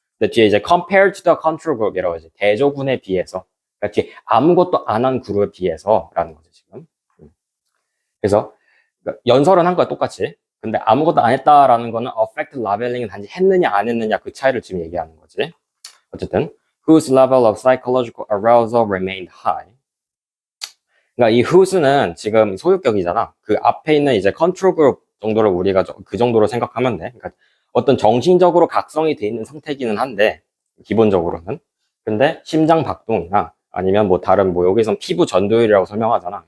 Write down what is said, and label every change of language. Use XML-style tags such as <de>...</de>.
<ko>근데 뒤에 이제</ko> <en>compared to the control group</en> <ko>이라고 하지. 대조군에 비해서. 그러니까 뒤에 아무것도 안 한 그룹에 비해서라는 거죠 지금. 그래서 연설은 한 거야 똑같이. 근데 아무것도 안 했다라는 거는 affect labeling은 단지 했느냐 안 했느냐 그 차이를 지금 얘기하는 거지.</ko> <en>어쨌든 whose level of psychological arousal remained high.</en> <ko>그러니까 이 whose는 지금 소유격이잖아. 그 앞에 있는 이제 컨트롤 그룹 정도를 우리가 그 정도로 생각하면 돼. 그러니까 어떤 정신적으로 각성이 돼 있는 상태기는 한데, 기본적으로는. 근데 심장 박동이나 아니면 뭐 다른 뭐 여기선 피부 전도율이라고 설명하잖아.</ko>